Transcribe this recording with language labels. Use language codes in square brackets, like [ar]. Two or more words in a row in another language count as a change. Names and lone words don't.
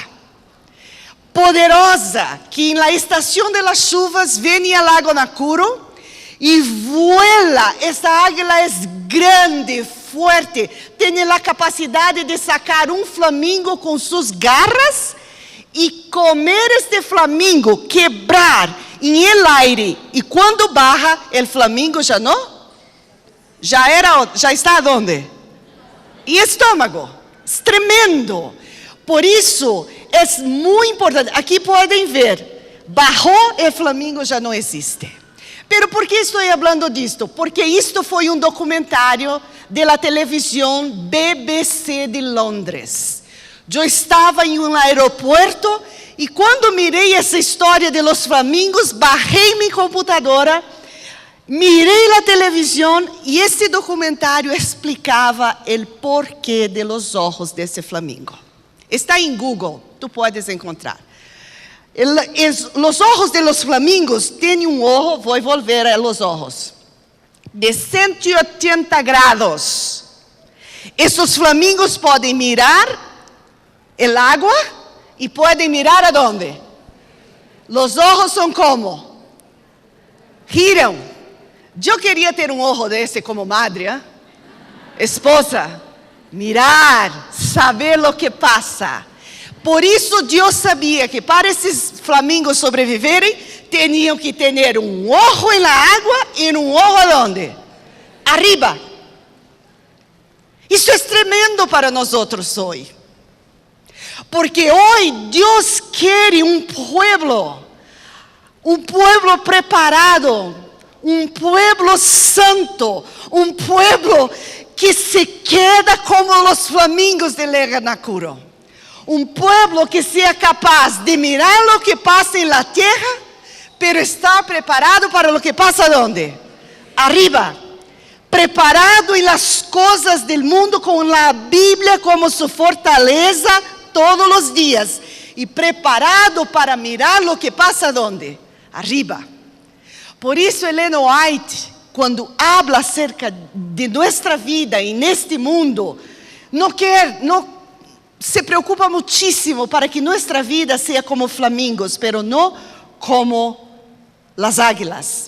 [pt] Poderosa, que na estação das chuvas vem ao Lago Nakuru e vuela. Essa águila é grande, forte, tem a capacidade de sacar um flamingo com suas garras e comer este flamingo, quebrar em [es] el aire. [pt] E quando barra, o flamingo já não? Já está onde? E estômago. É tremendo. Por isso, é muito importante. Aqui podem ver, barrou, o flamingo já não existe. Pero por que estou falando disto? Porque isto foi um documentário da televisão BBC de Londres. Eu estava em um aeroporto e quando mirei essa história [es] de los flamingos, [pt] barrei minha computadora, mirei a televisão e esse documentário explicava o porquê [es] de los ojos [pt] desse flamingo. Está em Google, tu podes encontrar. Os [es] ojos de los flamingos [pt] têm um ojo, vou volver [es] a los ojos, de 180 grados. [pt] Esses flamingos podem mirar [es] el agua [pt] e podem mirar aonde? Os ojos são como? Giram. Eu queria ter um ojo desse como madre, esposa. Mirar, saber o que passa. Por isso Deus sabia que para esses flamingos sobreviverem, tinham que ter um ojo na água e um ojo aonde? Arriba. Isso é tremendo para nós outros hoje. Porque hoje Deus quer um pueblo preparado, um pueblo santo, um pueblo que se queda como os flamingos de Lago Nakuru. Um pueblo que seja capaz de mirar o que passa na terra, pero está preparado para o que passa onde? Arriba. Preparado em las coisas do mundo com a Bíblia como sua fortaleza todos os dias. E preparado para mirar o que passa onde? Arriba. Por isso Ellen White, quando habla acerca de nossa vida e neste mundo, não se preocupa muitíssimo para que nossa vida seja como flamingos, pero não como as águilas.